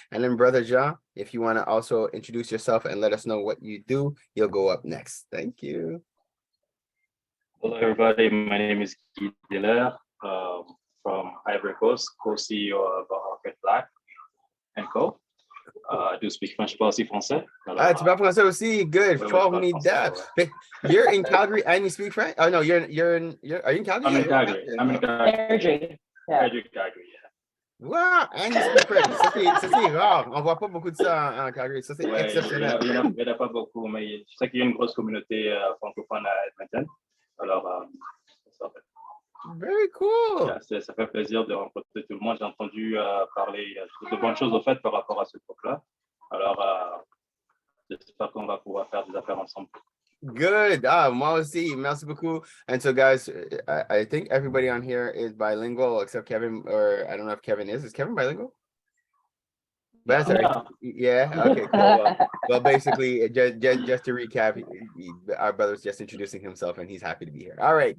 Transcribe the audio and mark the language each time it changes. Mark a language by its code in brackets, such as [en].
[en] And then Brother Ja, if you want to also introduce yourself and let us know what you do, you'll go up next. Thank you. Hello, everybody. My name is Guy Diller from Ivory Coast, co-CEO of Rocket Black & Co. I do speak French, [fr] pas aussi français. Ah, tu parles français aussi? [en] Good. Follow me down. You're in Calgary and you speak French? Oh no, are you in Calgary? I'm in Calgary. Calgary. Yeah. Calgary, yeah. Wow, and you speak French. [fr] Ça c'est rare. On voit pas beaucoup de ça en Calgary. Ça c'est exceptionnel. Il n'y en a pas beaucoup, mais je sais qu'il y a une grosse communauté francophone à Edmonton. Alors, ça fait, [en] Very cool. [fr] ça fait plaisir de rencontrer tout le monde. J'ai entendu parler de bonnes choses au fait par rapport à ce truc-là. Alors, j'espère qu'on va pouvoir faire des affaires ensemble. Good. Ah, moi aussi. Merci beaucoup. [en] And so, guys, I think everybody on here is bilingual except Kevin, or I don't know if Kevin is. Is Kevin bilingual? That's right. Yeah. Okay. Cool. Well, basically, just to recap, our brother's just introducing himself, and he's happy to be here. All right.